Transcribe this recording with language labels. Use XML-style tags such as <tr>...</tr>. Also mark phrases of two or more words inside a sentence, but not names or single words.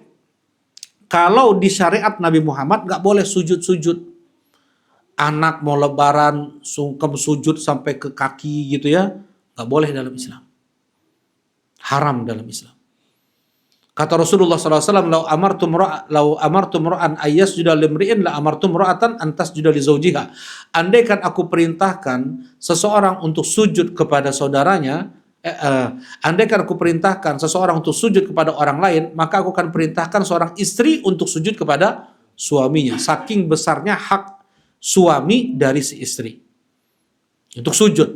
<id>Kalau di syariat Nabi Muhammad nggak boleh sujud-sujud. Anak mau lebaran sungkem sujud sampai ke kaki gitu ya, nggak boleh dalam Islam. Haram dalam Islam. Kata Rasulullah SAW,</id> <ar>لو أمرتم رجلا أن يسجد لامرئ لأمرتم امرأة أن تسجد لزوجها.</ar> <id>Andaikan aku perintahkan seseorang untuk sujud kepada saudaranya, andaikan aku perintahkan seseorang untuk sujud kepada orang lain, maka aku akan perintahkan seorang istri untuk sujud kepada suaminya. Saking besarnya hak suami dari si istri untuk sujud.</id>